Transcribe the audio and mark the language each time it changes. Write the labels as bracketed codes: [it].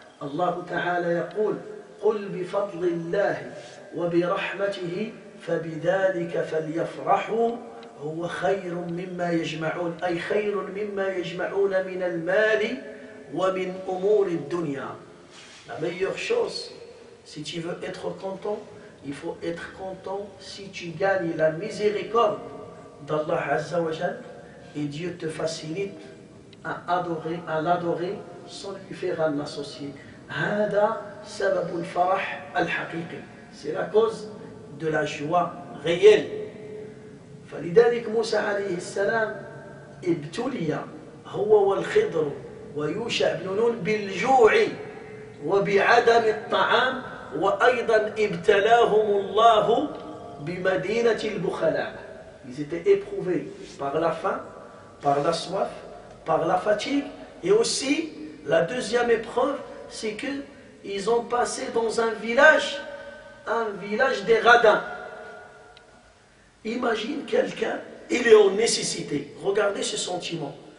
[ar] Allah Ta'ala yaqul قل بفضل الله وبرحمته فبذلك فليفرحوا هو خير مما يجمعون أي خير مما يجمعون من المال ومن أمور الدنيا. [fr] La meilleure chose, si tu veux être content, il faut être content si tu gagnes la miséricorde d'Allah Azza wa Jal et Dieu te facilite à l'adorer sans lui faire un associé. [ar] هذا سبب الفرح الحقيقي. [fr] C'est la cause de la joie réelle. [ar] فلذلك موسى عليه السلام ابتلي هو والخضر ويوشع بن نون بالجوع وبعدم الطعام وأيضا ابتلاهم الله بمدينة البخلاء. [fr] Ils étaient éprouvés par la faim, par la soif, par la fatigue, et aussi la deuxième épreuve, c'est qu'ils ont passé dans un village des radins. Imagine quelqu'un, il est en nécessité. Regardez ce sentiment.